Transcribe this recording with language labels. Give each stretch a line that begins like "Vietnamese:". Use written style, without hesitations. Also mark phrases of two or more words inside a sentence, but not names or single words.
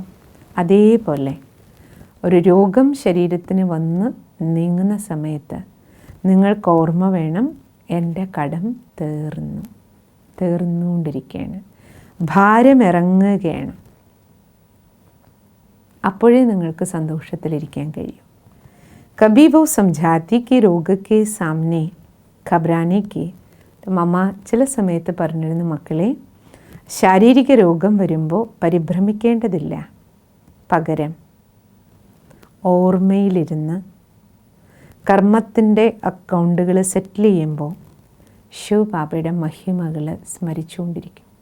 Malayalam: അതേപോലെ ഒരു രോഗം ശരീരത്തിന് വന്ന് നീങ്ങുന്ന സമയത്ത് നിങ്ങൾക്ക് ഓർമ്മ വേണം, എൻ്റെ കടം തീർന്നുകൊണ്ടിരിക്കുകയാണ്, ഭാരം ഇറങ്ങുകയാണ്. അപ്പോഴേ നിങ്ങൾക്ക് സന്തോഷത്തിലിരിക്കാൻ കഴിയും.
Hindi: कभी वो समझाती कि रोग के सामने घबराने की.
Malayalam: മമ്മ ചില സമയത്ത് പറഞ്ഞിരുന്നു, മക്കളെ ശാരീരിക രോഗം വരുമ്പോൾ പരിഭ്രമിക്കേണ്ടതില്ല, പകരം ഓർമ്മയിലിരുന്ന് കർമ്മത്തിൻ്റെ
English: accounts settle
Malayalam: ചെയ്യുമ്പോൾ ശിവബാബയുടെ മഹിമകൾ സ്മരിച്ചുകൊണ്ടിരിക്കും.